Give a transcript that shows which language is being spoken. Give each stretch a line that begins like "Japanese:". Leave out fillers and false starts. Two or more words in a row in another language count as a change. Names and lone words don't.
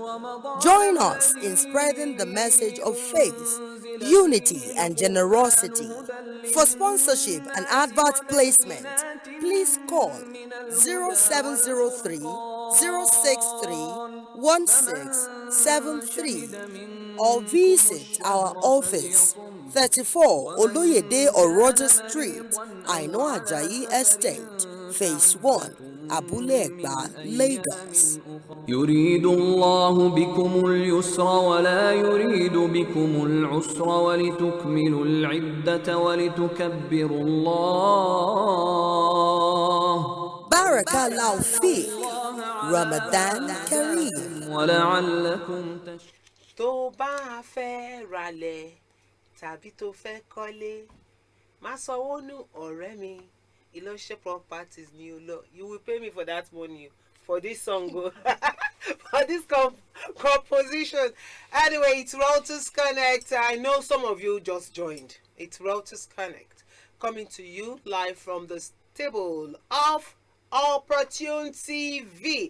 English: Join us in spreading the message of faith, unity, and generosity. For sponsorship and advert placement, please call 0703 063 1673 or visit our office 34 Oloyede Oroja Street, Aino Ajayi Estate, Phase 1, Abule Egba, Lagos.
Arabic: يريد الله بكم اليسر ولا يريد بكم العسر ولتكملوا العدة ولتكبروا الله. بارك الله فقه، رمضان كريم. ولعلكم تشكرون.
Yoruba: tó bá fẹ́ ralẹ̀ tàbí tó fẹ́ kọ́lé má sanwó nù ọ̀rẹ́ mi. Elisha Properties ni o lọ.
English: You will pay me for that money for this song for this composition. Anyway, it's Realtors Connect. I know some of you just joined. It's Realtors Connect coming to you live from the stable of Opportune TV.